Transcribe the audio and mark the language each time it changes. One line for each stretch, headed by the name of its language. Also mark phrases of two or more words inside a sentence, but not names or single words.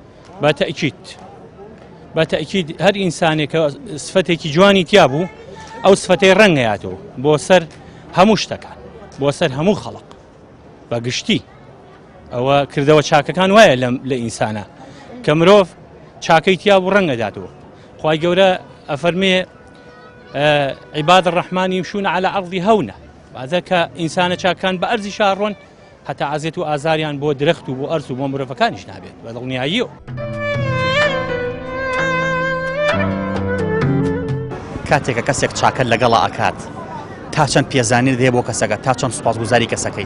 Central Kurdish: بە تەئکید هەر ئینسانێک کە سفەتێکی جوانی تیا بوو ئەو سفەتەی ڕەنگەیاتەوە بۆ سەر هەموو شتەکان، بۆ سەر هەموو خەڵق. بە گشتی ئەوە کردەوە چاکەکان وایە لە ئینسانە کە مرۆڤ چاکەی تیا بوو ڕەنگەداتەوە. خوای گەورە ئەفەرمێ
Arabic: عیباد الرحمن یمشون على الأرض هەونە،
Central Kurdish: واتە کە ئینسانە چاکان بە ئەرزی شاڕۆن هەتا عەزیەت و ئازاریان بۆ درەخت و بۆ ئەرز و بۆ مرۆڤەکانیش نابێت بە دڵنیاییەوە. کاتێکە کەسێک چاکە لەگەڵا ئەکات تا چەند پێزانین دێ بۆ کەسەکە، تا چەند سوپاسگوزاری کەسەکەیت؟